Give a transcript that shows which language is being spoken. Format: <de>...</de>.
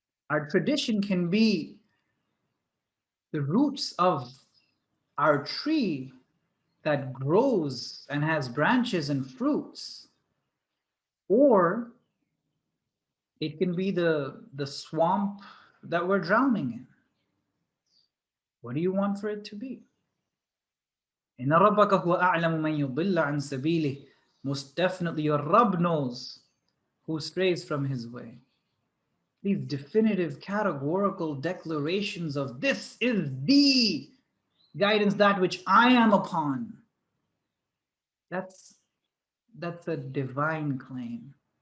<en>Our tradition can be the roots of our tree that grows and has branches and fruits, or it can be the swamp that we're drowning in. What do you want for it to be?</en> <ar>إن ربك هو أعلم من يضل عن سبيله.</ar> <en>Most definitely your Rabb knows who strays from his way. These definitive categorical declarations of this is the guidance that which I am upon. That's a divine claim.</en>